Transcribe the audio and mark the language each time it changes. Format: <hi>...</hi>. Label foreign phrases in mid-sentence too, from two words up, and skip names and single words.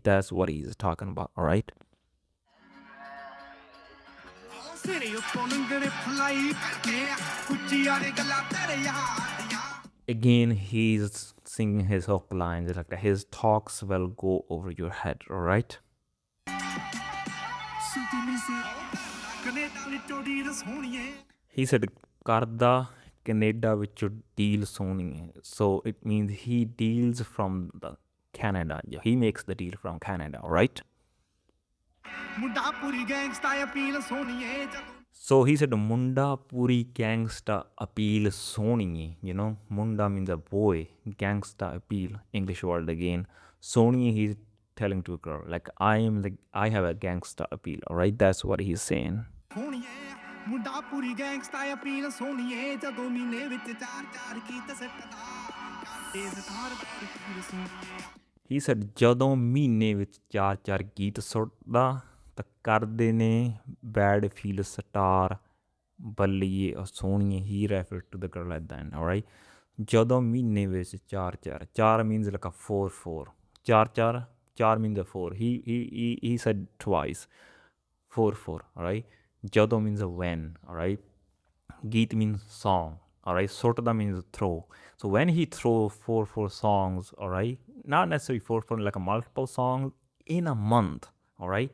<en>That's what he's talking about. All right, again he's singing his hook lines, like his talks will go over your head. All right, he said</en> <pa>ਕਰਦਾ ਕੈਨੇਡਾ ਵਿੱਚੋਂ ਡੀਲ ਸੋਹਣੀ ਹੈ.</pa> <en>So it means he deals from the Canada. Yeah, he makes the deal from Canada. All right, so he said</en> <pa>ਮੁੰਡਾ ਪੂਰੀ</pa> <en>gangsta appeal soni. Munda means a boy, gangsta appeal, English word again. Soni, he's telling to a girl like I have a gangsta appeal. All right, that's what he's saying. He said</en> <pa>ਜਦੋਂ ਮਹੀਨੇ ਵਿੱਚ 4-4 ਗੀਤ ਸੁੱਟਦਾ ਤਾਂ ਕਰਦੇ ਨੇ</pa> <en>bad feel star</en> <pa>ਬੱਲੀਏ or ਸੋਹਣੀਏ</pa> <en>he referred to the girl at the end, alright?</en> <pa>ਜਦੋਂ ਮਹੀਨੇ ਵਿੱਚ</pa> <en>4 means like a 4 4 means a 4 he said twice 4 alright? ਜਦੋਂ means a when, alright? Geet means song, alright? Sortada means throw. So when he throw four songs, alright, not necessarily four like a multiple songs in a month, alright?</en>